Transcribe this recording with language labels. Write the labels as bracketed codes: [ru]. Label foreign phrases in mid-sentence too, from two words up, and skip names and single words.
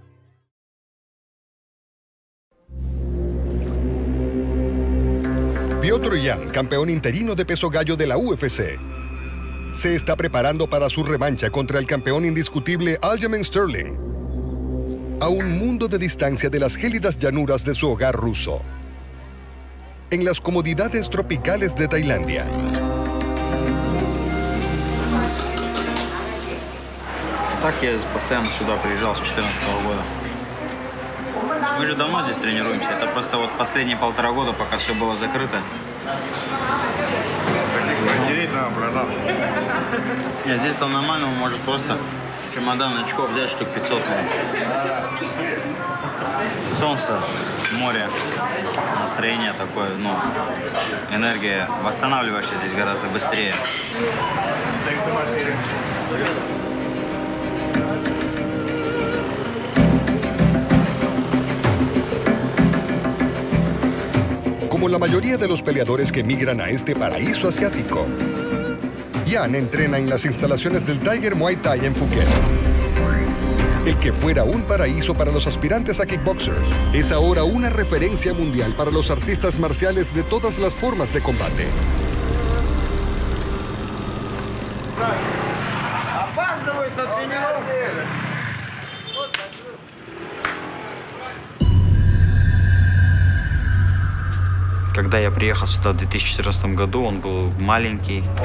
[es] Petr Piotr Yan, campeón interino de peso gallo de la UFC, se está preparando para su revancha contra el campeón indiscutible Aljamain Sterling, a un mundo de distancia de las gélidas llanuras de su hogar ruso, en las comodidades tropicales de Tailandia. [ru] Так я постоянно сюда приезжал с 2014 года. Мы же давно здесь тренируемся. Это просто вот последние 1,5 года, пока все было закрыто. Материть надо, братан. Нет, здесь там нормально, может просто чемодан очков взять штук 500. Солнце, море, настроение такое, энергия. Восстанавливаешься здесь гораздо быстрее. [es] Como la mayoría de los peleadores que migran a este paraíso asiático, Yan entrena en las instalaciones del Tiger Muay Thai en Phuket. El que fuera un paraíso para los aspirantes a kickboxers, es ahora una referencia mundial para los artistas marciales de todas las formas de combate. [ru] Когда я приехал сюда в 2014 году, он был маленький.